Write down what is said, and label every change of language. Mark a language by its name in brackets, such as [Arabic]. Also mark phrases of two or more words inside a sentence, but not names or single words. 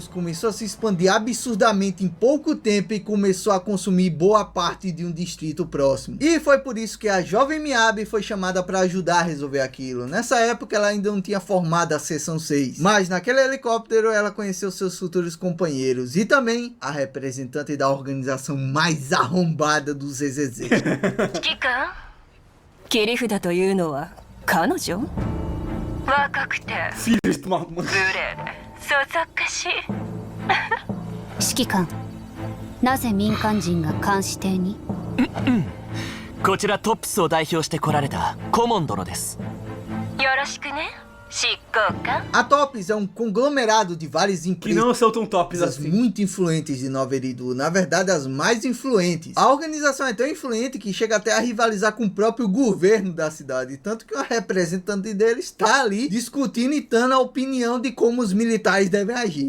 [Portuguese] começou a se expandir absurdamente em pouco tempo e começou a consumir boa parte de um distrito próximo. E foi por isso que a jovem Miyabi foi chamada para ajudar a resolver aquilo. Nessa época ela ainda não tinha formado a seção 6, mas naquele helicóptero ela conheceu seus futuros companheiros e também a representante da organização mais arrombada do ZZZ. [Japanese] 指揮官切り札というのは彼女若くて [Portuguese] Filhos de uma... [Japanese] 無礼でそそっかしい指揮官、なぜ民間人が監視艇に？こちらトップスを代表して来られたコモン殿です。よろしくね執行官 [Portuguese] A Tops é um conglomerado de várias Que empresas não são tão tops assim. muito influentes de Nova Eridu, na verdade as mais influentes. A organização é tão influente que chega até a rivalizar com o próprio governo da cidade, tanto que uma representante deles está ali discutindo e dando a opinião de como os militares devem agir.